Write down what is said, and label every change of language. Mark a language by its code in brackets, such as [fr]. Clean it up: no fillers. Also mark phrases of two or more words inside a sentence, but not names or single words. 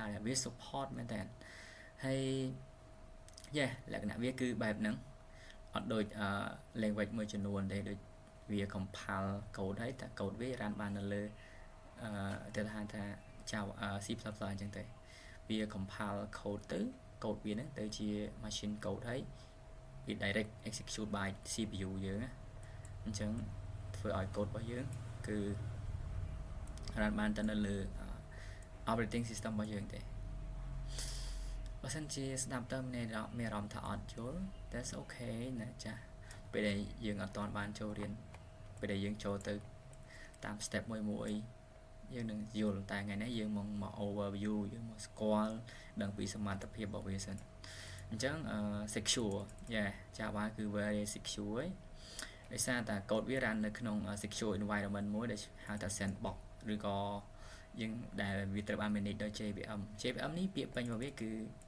[km] ដែរវា support មែនតើហើយ លក្ខណៈវាគឺបែបហ្នឹងអត់ដូចlanguage មួយចំនួនទេដូចវា [en] compile code [km] ហើយតែ code វា run បាននៅលើទៅថា Java C++ អញ្ចឹងទេវា [en] compile code [km] ទៅ code វាហ្នឹងទៅជា [en] machine code [km] ហើយវា [en] direct execute by CPU [km] យើងណាអញ្ចឹងធ្វើឲ្យ code របស់យើងគឺ run បានទៅនៅលើ operating system របស់យើងទេបើសិនជាស្ដាប់ទៅមានអារម្មណ៍ថាអត់យល់ [en] that's okay [km] ណា ចាស់ពេលដែលយើងអត់ទាន់បានចូលរៀនពេលដែលយើងចូលទៅតាម step មួយយើងនឹងយល់តែថ្ងៃនេះយើងមក overview យើងមកស្គាល់ដឹងពីសមត្ថភាពរបស់វាសិនអញ្ចឹងsecure Java គឺ [en] very secure [km] ហើយដោយសារតែ code វា run នៅក្នុង [en] secure environment [km] មួយដែលហៅថា sandbox ឬក៏យើងដែលវាត្រូវបាន manage ដោយ JVM នេះពាក្យពេញរបស់វាគឺ